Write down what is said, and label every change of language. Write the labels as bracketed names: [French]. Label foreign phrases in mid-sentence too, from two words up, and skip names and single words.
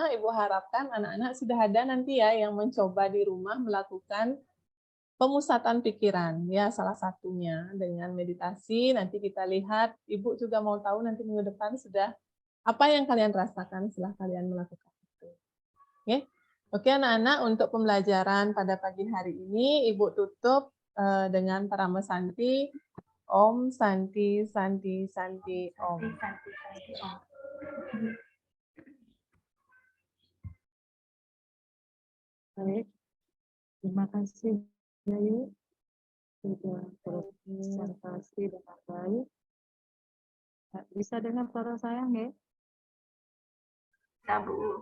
[Indonesian] Ibu harapkan anak-anak sudah ada nanti ya yang mencoba di rumah melakukan pemusatan pikiran, ya salah satunya dengan meditasi. Nanti kita lihat, Ibu juga mau tahu nanti minggu depan sudah apa yang kalian rasakan setelah kalian melakukan itu. Oke, anak-anak, untuk pembelajaran pada pagi hari ini, Ibu tutup dengan Parama Santi. [Sanskrit] Om Santi Santi Santi Om. Santi, santi, Om. [Indonesian] Baik, terima kasih Yayu sudah berpresentasi dengan baik. Bisa dengar suara saya nggak? Ya, Bu.